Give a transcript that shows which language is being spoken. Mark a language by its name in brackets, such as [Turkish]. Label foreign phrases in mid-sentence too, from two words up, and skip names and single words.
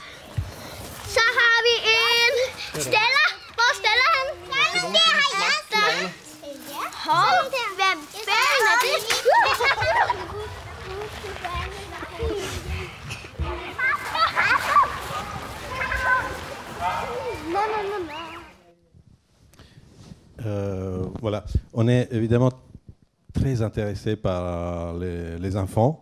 [Danish] Så har vi en Stella. Hvor er Stella hen? Det har jeg. Hold, hvem fanden er det? [French] Voilà. On est évidemment très intéressé par les enfants.